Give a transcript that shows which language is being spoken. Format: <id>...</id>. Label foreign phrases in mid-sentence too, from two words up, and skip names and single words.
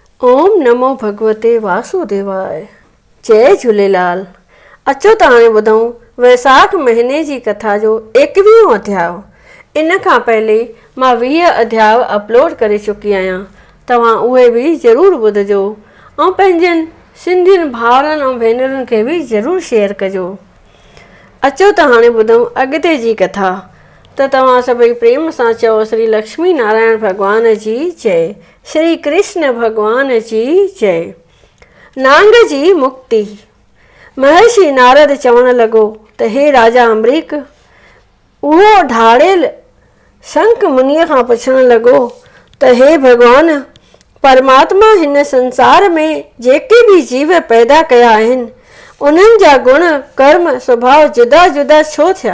<sa>ओम नमो भगवते वासुदेवाय।</sa> <sd>जय झूलेलाल। अचो त हाणे ॿुधूं वैसाख महीने जी कथा जो 21 अध्याय। इन खां पहले मां 20 अध्याय अपलोड करे चुकी आहियां, तव्हां उहे बि ज़रूरु ॿुधजो ऐं पंहिंजनि सिंधियुनि भाउरनि ऐं भेनरुनि खे बि ज़रूरु शेयर कजो। अचो त हाणे ॿुधूं अॻिते जी कथा। त तव्हां सभई प्रेम सां चओ श्री लक्ष्मी नारायण भॻवान जी जय, श्री कृष्ण भॻवान जी जय। नांग जी मुक्ति। महर्षि नारद चवण लॻो त हे राजा अम्बरीक, उहो ढाड़ेल शंख मुनीअ खां पुछण लॻो त हे भॻवान, परमात्मा हिन संसार में जेके बि जीव पैदा कया आहिनि उन्हनि जा गुण कर्म स्वभाव जुदा जुदा छो थिया?</sd>